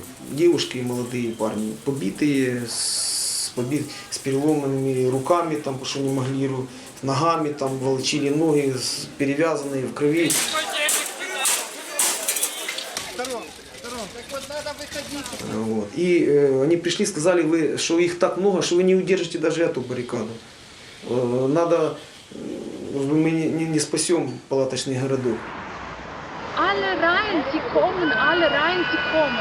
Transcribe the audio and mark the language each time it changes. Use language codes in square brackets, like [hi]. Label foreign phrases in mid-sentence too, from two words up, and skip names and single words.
[ru] Девушки и молодые парни, побитые, с переломанными руками, там, потому что не могли, ногами, там, волочили ноги, перевязанные в крови. Вот. И они пришли, сказали, что их так много, что вы не удержите даже эту баррикаду. Надо, мы не спасем палаточный городок. [de] Alle rein, sie kommen, alle rein, sie kommen.